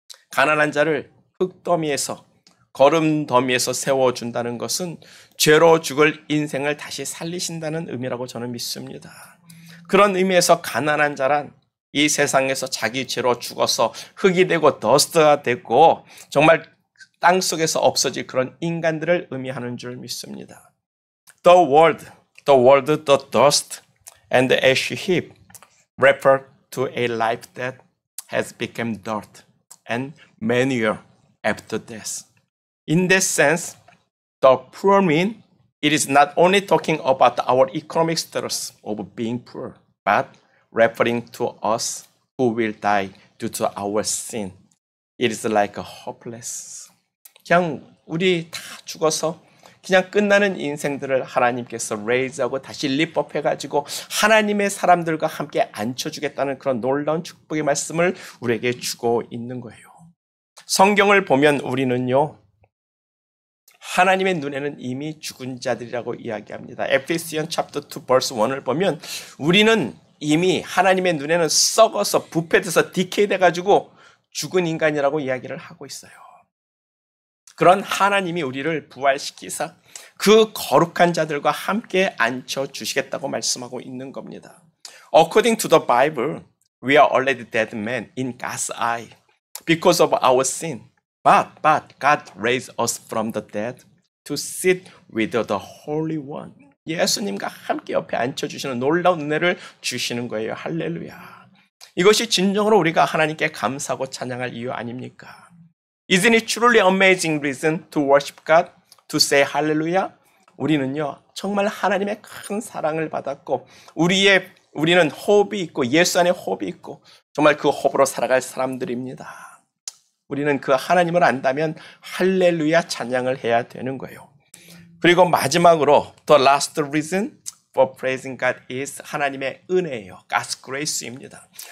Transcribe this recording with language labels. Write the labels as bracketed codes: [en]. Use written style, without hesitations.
[ko] 가난한 자를 흙더미에서 거름 더미에서 세워준다는 것은 죄로 죽을 인생을 다시 살리신다는 의미라고 저는 믿습니다. 그런 의미에서 가난한 자란 이 세상에서 자기 죄로 죽어서 흙이 되고 더스트가 되고 정말 땅 속에서 없어질 그런 인간들을 의미하는 줄 믿습니다. [en] The word, the dust and the ash heap refer to a life that has become dirt and manure after death. In this sense, the poor mean it is not only talking about our economic status of being poor, but referring to us who will die due to our sin. It is like a hopeless. [ko] 그냥 우리 다 죽어서 그냥 끝나는 인생들을 하나님께서 raise하고 다시 리프업해가지고 하나님의 사람들과 함께 앉혀주겠다는 그런 놀라운 축복의 말씀을 우리에게 주고 있는 거예요. 성경을 보면 우리는요. 하나님의 눈에는 이미 죽은 자들이라고 이야기합니다. Ephesians chapter 2 verse 1을 보면 우리는 이미 하나님의 눈에는 썩어서 부패돼서 디케이돼가지고 죽은 인간이라고 이야기를 하고 있어요. 그런 하나님이 우리를 부활시키사 그 거룩한 자들과 함께 앉혀주시겠다고 말씀하고 있는 겁니다. [en] According to the Bible, we are already dead men in God's eye because of our sin. But God raised us from the dead to sit with the Holy One. [ko] 예수님과 함께 옆에 앉혀주시는 놀라운 은혜를 주시는 거예요. 할렐루야. 이것이 진정으로 우리가 하나님께 감사하고 찬양할 이유 아닙니까? [en] Isn't it truly amazing reason to worship God? To say hallelujah? [ko] 우리는요, 정말 하나님의 큰 사랑을 받았고, 우리는 호흡이 있고, 예수 안에 호흡이 있고, 정말 그 호흡으로 살아갈 사람들입니다. 우리는 그 하나님을 안다면 할렐루야 찬양을 해야 되는 거예요. 그리고 마지막으로 [en] the last reason for praising God is [ko] 하나님의 은혜예요. [en] God's grace입니다.